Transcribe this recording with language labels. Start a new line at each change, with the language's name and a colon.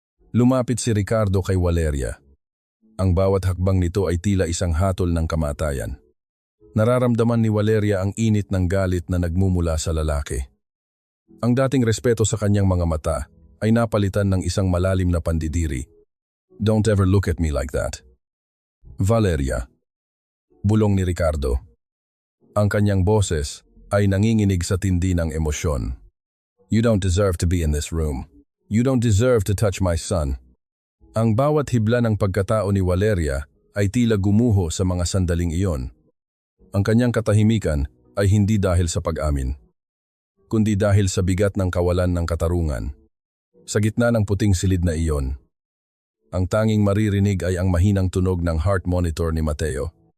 Filipino: Lumapit si Ricardo kay Valeria. Ang bawat hakbang nito ay tila isang hatol ng kamatayan. Nararamdaman ni Valeria ang init ng galit na nagmumula sa lalaki. Ang dating respeto sa kanyang mga mata ay napalitan ng isang malalim na pandidiri.
English: Don't ever look at me like that.
Filipino: Valeria. Bulong ni Ricardo. Ang kanyang boses ay nanginginig sa tindi ng emosyon.
English: You don't deserve to be in this room. You don't deserve to touch my son.
Filipino: Ang bawat hibla ng pagkatao ni Valeria ay tila gumuho sa mga sandaling iyon. Ang kanyang katahimikan ay hindi dahil sa pag-amin, kundi dahil sa bigat ng kawalan ng katarungan. Sa gitna ng puting silid na iyon, ang tanging maririnig ay ang mahinang tunog ng heart monitor ni Mateo.